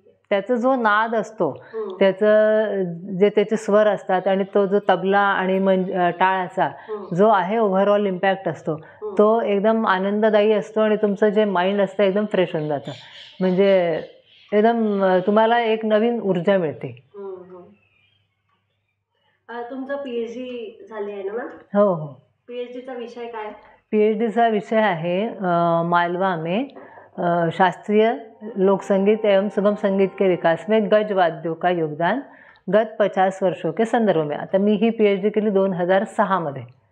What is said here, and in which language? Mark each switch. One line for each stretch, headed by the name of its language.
Marathi: त्याचा जो नाद असतो, त्याचं जे त्याचे स्वर असतात आणि तो जो तबला आणि टाळाचा जो आहे ओव्हरऑल इम्पॅक्ट असतो तो एकदम आनंददायी असतो आणि तुमचं जे माइंड असतं एकदम फ्रेश होऊन जातं, म्हणजे एकदम तुम्हाला एक नवीन ऊर्जा मिळते. तुमचं PhD झाली आहे ना मॅम? हो हो. PhDचा विषय काय? PhDचा विषय आहे
Hindi: मालवा में शास्त्रीय लोक संगीत एवं सुगम संगीत के विकास में गज वाद्यों का योगदान गत 50 वर्षों के संदर्भ में.
Marathi: आता मी ही PhD केली 2006 मध्ये.